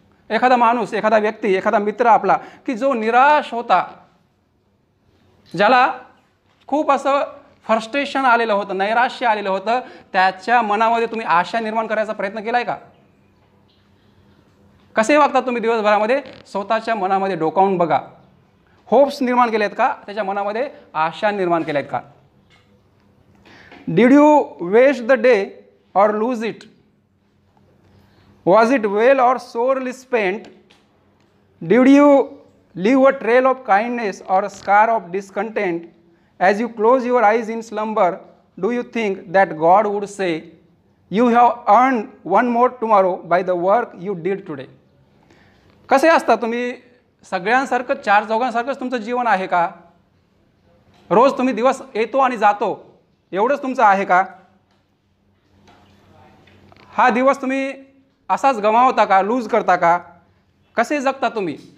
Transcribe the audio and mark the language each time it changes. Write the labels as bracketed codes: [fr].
[mr] एखादा माणूस, एखादा व्यक्ती, एखादा मित्र आपला की जो निराश होता, ज्याला खूप असं फ्रस्ट्रेशन आलेलं होतं, नैराश्य आलेलं होतं, त्याच्या मनामध्ये तुम्ही आशा निर्माण करायचा प्रयत्न केला आहे का. कसे वागता तुम्ही दिवसभरामध्ये, स्वतःच्या मनामध्ये डोकावून बघा. होप्स निर्माण केले आहेत का, त्याच्या मनामध्ये आशा निर्माण केल्या आहेत का. [en] Did you waste the day और lose it. Was it well or sorely spent? Did you leave a trail of kindness or a scar of discontent? As you close your eyes in slumber, do you think that God would say, you have earned one more tomorrow by the work you did today? [mr] कसे असता तुम्ही, सगळ्यांसारखं चार चौघांसारखंच तुमचं जीवन आहे का. रोज तुम्ही दिवस येतो आणि जातो एवढंच तुमचं आहे का. हा दिवस तुम्ही असाच गमावता का, लूज करता का, कसे जगता तुम्ही.